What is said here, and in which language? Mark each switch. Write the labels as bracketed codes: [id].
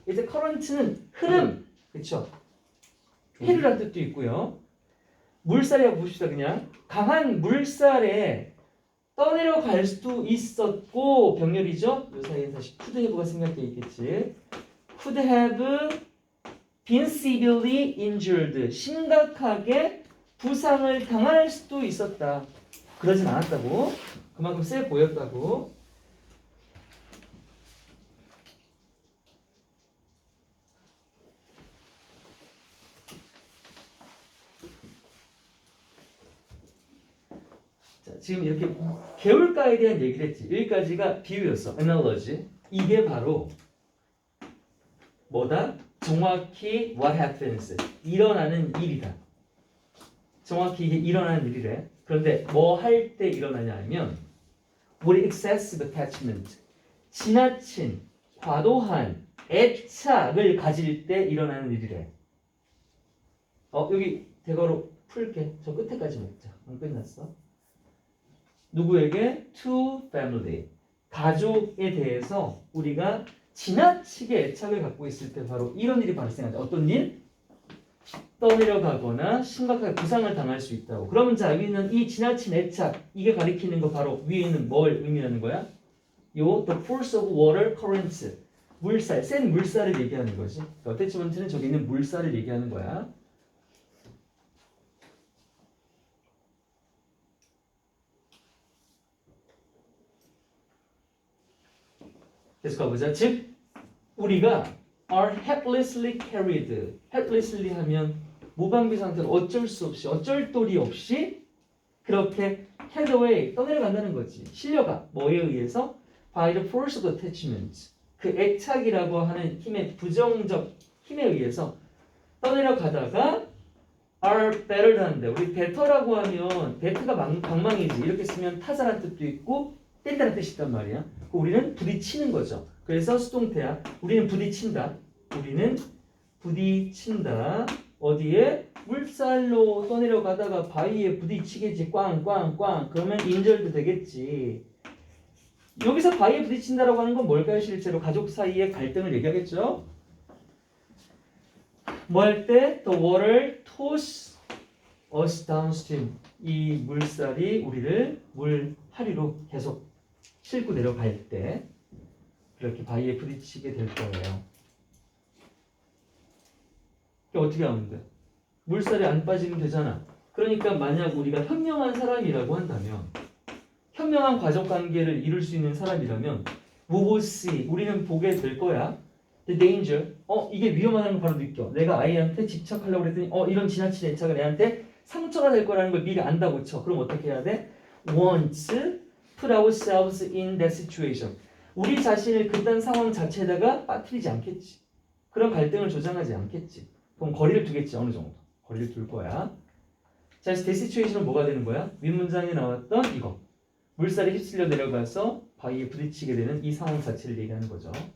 [ko] 이제 current는 흐름, 그렇죠? 해류란 뜻도 있고요. 물살이라고 봅시다. 그냥 강한 물살에 떠내려갈 수도 있었고 병렬이죠. 이 사이에 다시 [en] could have [ko] 가 생각돼 있겠지. [en] could have been severely injured. [ko] 심각하게 부상을 당할 수도 있었다. 그러진 않았다고. 그만큼 세 보였다고. 자, 지금 이렇게 개울가에 대한 얘기를 했지. 여기까지가 비유였어. analogy. 이게 바로 뭐다? 정확히 [en] what happens. [ko] 일어나는 일이다. 정확히 이게 일어나는 일이래. 그런데 뭐 할 때 일어나냐 하면 [en] with excessive attachment. [ko] 지나친, 과도한 애착을 가질 때 일어나는 일이래. 여기 대괄호 풀게. 저 끝에까지 먹자. 끝났어. 누구에게? [en] To family. [ko] 가족에 대해서 우리가 지나치게 애착을 갖고 있을 때 바로 이런 일이 발생하죠. 어떤 일? 떠내려가거나 심각하게 부상을 당할 수 있다고. 그러면 자, 여기는 이 지나친 애착, 이게 가리키는 거 바로 위에는 뭘 의미하는 거야? [en] the force of water currents. [ko] 물살, 센 물살을 얘기하는 거지. 어태치먼트는 저기 있는 물살을 얘기하는 거야. 계속 가보자. 즉, 우리가 [en] are helplessly carried. [ko] helplessly 하면 무방비 상태로 어쩔 수 없이, 어쩔 도리 없이 그렇게 [en] carried away, [ko] 떠내려간다는 거지. 실려가. 뭐에 의해서? [en] by the force of attachment. [ko] 그 애착이라고 하는 힘의 부정적 힘에 의해서 떠내려가다가 [en] are better than [ko] 인데, 우리 better라고 하면 better가 방망이지. 이렇게 쓰면 타자란 뜻도 있고 뗀다는 뜻이 있단 말이야. 우리는 부딪히는 거죠. 그래서 수동태야. 우리는 부딪힌다. 우리는 부딪힌다. 어디에? 물살로 떠내려가다가 바위에 부딪히겠지. 꽝꽝꽝. 그러면 인절도 되겠지. 여기서 바위에 부딪힌다라고 하는 건 뭘까요? 실제로 가족 사이의 갈등을 얘기하겠죠. 뭐 할 때? [en] The water toss us downstream. [ko] 이 물살이 우리를 물 하류로 계속 싣고 내려갈 때 그렇게 바위에 부딪히게 될 거예요. 어떻게 하면 돼? 물살이 안 빠지면 되잖아. 그러니까 만약 우리가 현명한 사람이라고 한다면, 현명한 가족관계를 이룰 수 있는 사람이라면 [en] we will see, [ko] 우리는 보게 될 거야. [en] The danger, [ko] 이게 위험하다는 걸 바로 느껴. 내가 아이한테 집착하려고 그랬더니 이런 지나친 애착을 애한테 상처가 될 거라는 걸 미리 안다고 쳐. 그럼 어떻게 해야 돼? [en] Once put ourselves in that situation. [ko] 우리 자신을 그딴 상황 자체에다가 빠뜨리지 않겠지. 그런 갈등을 조장하지 않겠지. 그럼 거리를 두겠지. 어느 정도 거리를 둘 거야. 자, 그래서 [en] that situation [ko] 은 뭐가 되는 거야? 윗문장에 나왔던 이거. 물살이 휩쓸려 내려가서 바위에 부딪히게 되는 이 상황 자체를 얘기하는 거죠.